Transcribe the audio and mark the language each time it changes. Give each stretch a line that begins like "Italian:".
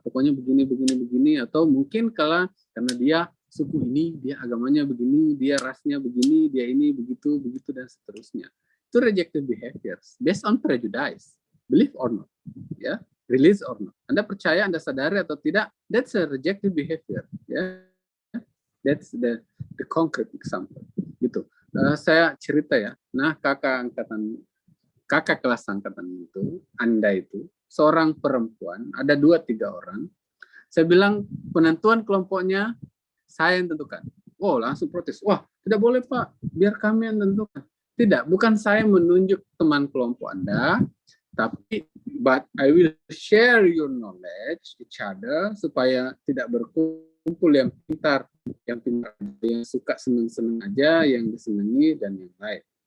Indonesian: Pokoknya begini, atau mungkin karena dia suku ini, dia agamanya begini, dia rasnya begini, dia ini begitu dan seterusnya.
English: Itu rejective behaviors based on prejudice, believe or not, ya, release or not.
Indonesian: Anda percaya, Anda sadari atau tidak,
English: that's a rejective behavior,
Indonesian: ya.
English: That's the concrete example.
Indonesian: Gitu. Saya cerita ya. Nah, kakak kelas angkatan itu, Anda itu seorang perempuan, ada 2-3 orang. Saya bilang penentuan kelompoknya saya yang tentukan. Oh, langsung protes. Wah, tidak boleh Pak, biar kami yang tentukan. Tidak, bukan saya menunjuk teman kelompok Anda, tapi
English: but I will share your knowledge each other
Indonesian: supaya tidak berkumpul yang pintar, yang suka seneng-seneng aja, yang disenangi dan yang lain.